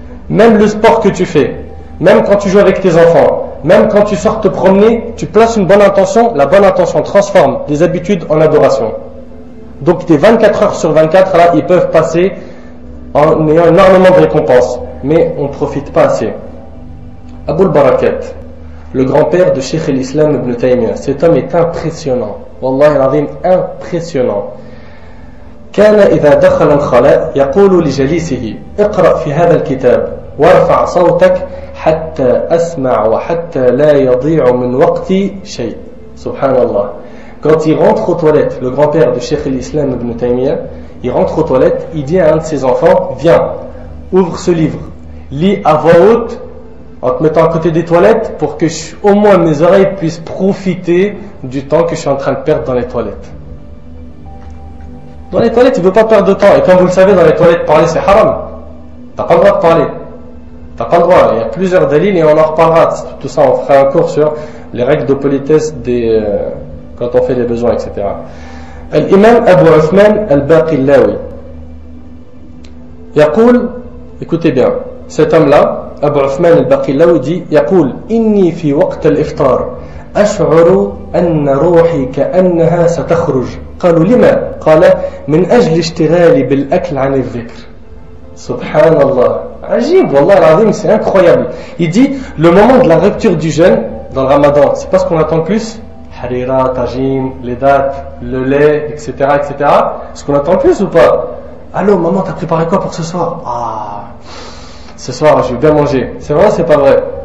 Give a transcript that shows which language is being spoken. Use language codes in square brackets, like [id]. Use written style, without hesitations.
[fr] Même le sport que tu fais, même quand tu joues avec tes enfants, même quand tu sors te promener, tu places une bonne intention, la bonne intention transforme des habitudes en adoration. Donc tes 24 heures sur 24, là, ils peuvent passer en ayant énormément de récompenses. Mais on ne profite pas assez. Abul Barakat, le grand-père de Cheikh al-Islam ibn Taymiyyah, cet homme est impressionnant. [ar] Wallahi al-Azim, [fr] impressionnant. [ar] كان إذا دخل الخلاء يقول لجليسه اقرأ في هذا الكتاب وارفع صوتك حتى أسمع وحتى لا يضيع من وقتي شيء. Subhanallah. [fr] Quand il rentre aux toilettes, le grand-père de Cheikh al-Islam ibn Taymiyyah, il rentre aux toilettes, il dit à un de ses enfants, viens, ouvre ce livre, lis à voix haute en te mettant à côté des toilettes pour que au moins mes oreilles puissent profiter du temps que je suis en train de perdre dans les toilettes. Dans les toilettes, il ne veut pas perdre de temps. Et comme vous le savez, dans les toilettes, parler c'est haram. Tu n'as pas le droit de parler. Tu n'as pas le droit. Il y a plusieurs délits et on en reparlera. Tout ça, on fera un cours sur les règles de politesse quand on fait les besoins, etc. L'imam Abu Uthman al-Baqillawi. [ar] يقول, [fr] écoutez bien, cet homme-là, Abu Uthman al-Baqillawi dit, [ar] يقول إني في وقت الإفطار أشعر أن روحي كأنها ستخرج. قالوا لما؟ قال من أجل اشتغالي بالأكل عن الذكر. سبحان الله. Ajib, wallah al-azim, [fr] c'est incroyable. Il dit, le moment de la rupture du jeûne dans le ramadan, c'est pas ce qu'on attend le plus? Harira, tajin, les dates, le lait, etc., etc. Ce qu'on attend le plus ou pas? Allô, maman, t'as préparé quoi pour ce soir? Ah, ce soir, je vais bien manger. C'est vrai, c'est pas vrai?